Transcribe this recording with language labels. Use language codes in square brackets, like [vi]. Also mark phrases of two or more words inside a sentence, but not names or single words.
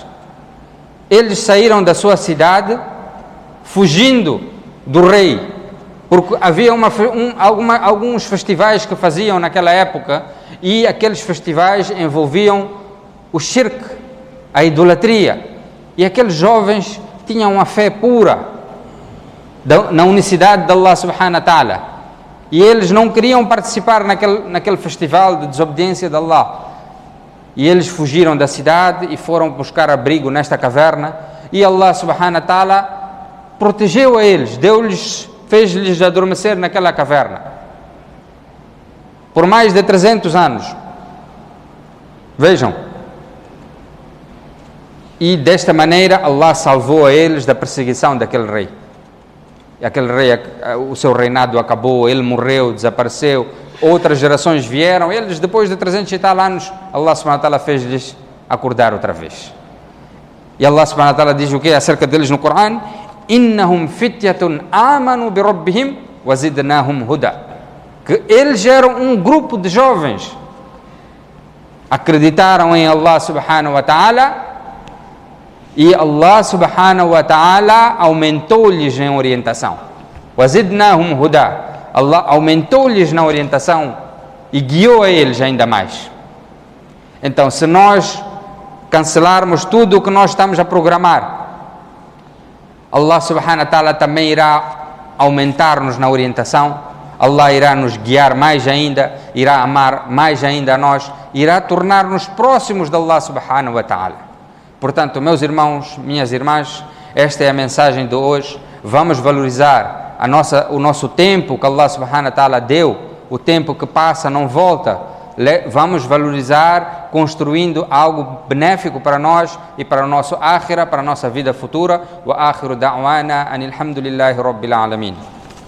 [pt] Eles saíram da sua cidade fugindo do rei, porque havia alguns festivais que faziam naquela época, e aqueles festivais envolviam o shirk, a idolatria, e aqueles jovens tinham uma fé pura na unicidade de Allah [ar] سبحانه وتعالى, [pt] e eles não queriam participar naquele festival de desobediência de Allah, e eles fugiram da cidade e foram buscar abrigo nesta caverna, e Allah [ar] سبحانه وتعالى [pt] protegeu a eles, fez-lhes adormecer naquela caverna por mais de 300 anos. Vejam, e desta maneira Allah salvou a eles da perseguição daquele rei. E aquele rei, o seu reinado acabou, ele morreu, desapareceu, outras gerações vieram, eles depois de 300 e tal anos, Allah [ar] سبحانه وتعالى [pt] fez-lhes acordar outra vez. E Allah [ar] سبحانه وتعالى [pt] diz o que acerca deles no Corão? [ar] إنهم فتية آمنوا بربهم وزدناهم هدى. [pt] Que eles eram um grupo de jovens, acreditaram em Allah [ar] سبحانه وتعالى, [pt] e Allah [ar] سبحانه وتعالى [pt] aumentou-lhes em orientação. [ar] وزدناهم هدى. [pt] Allah aumentou-lhes na orientação e guiou a eles ainda mais. Então, se nós cancelarmos tudo o que nós estamos a programar, Allah [ar] سبحانه وتعالى [pt] também irá aumentar-nos na orientação, Allah irá nos guiar mais ainda, irá amar mais ainda a nós, irá tornar-nos próximos de Allah [ar] سبحانه وتعالى. [pt] Portanto, meus irmãos, minhas irmãs, esta é a mensagem de hoje. Vamos valorizar o nosso tempo que Allah [ar] سبحانه وتعالى [pt] deu, o tempo que passa não volta. Vamos valorizar construindo algo benéfico para nós e para o nosso akhira, para a nossa vida futura. [ar] وآخر دعوانا أن الحمد لله رب العالمين.